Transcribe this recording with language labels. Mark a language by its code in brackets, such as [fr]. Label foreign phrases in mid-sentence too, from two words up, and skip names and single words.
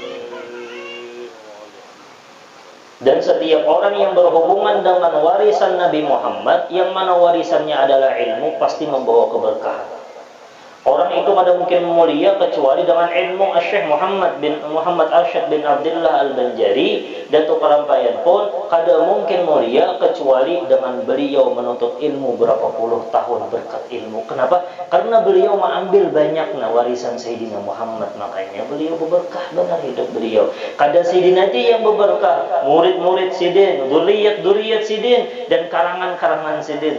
[id] Dan setiap orang yang berhubungan dengan warisan Nabi Muhammad, yang mana warisannya adalah ilmu, pasti membawa keberkahan. [bjn] Orang itu kada mungkin mulia kecuali dengan ilmu. Syekh Muhammad Arsyad bin Abdullah Al-Banjari, Datuk Kalampayan pun kada mungkin mulia kecuali dengan beliau menuntut ilmu berapa puluh tahun berkat ilmu. Kenapa? [id] Karena beliau mengambil banyak warisan Sayyidina Muhammad, makanya beliau berberkah benar hidup beliau. [bjn] Kada Sidin aja yang berberkah, murid-murid Sidin, duriyat Sidin, dan karangan-karangan Sidin.